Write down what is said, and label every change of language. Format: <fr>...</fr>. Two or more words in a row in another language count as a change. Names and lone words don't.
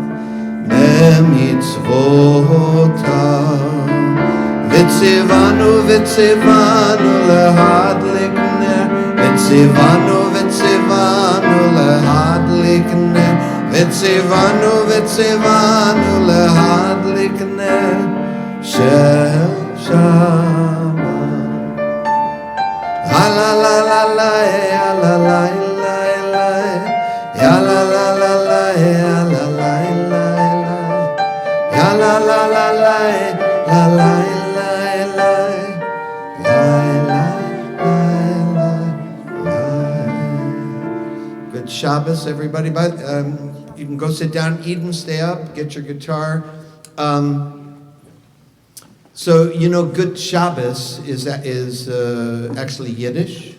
<he>וציונו להדליק נר וציונו להדליק נר וציונו להדליק נר של שבת La la la la la la la la la Ya la la la la ya la la la Ya la la la la la la</he> <en>Good Shabbos, everybody. You can go sit down, eat and stay up, get your guitar. So, you know, Good Shabbos is actually Yiddish.</en>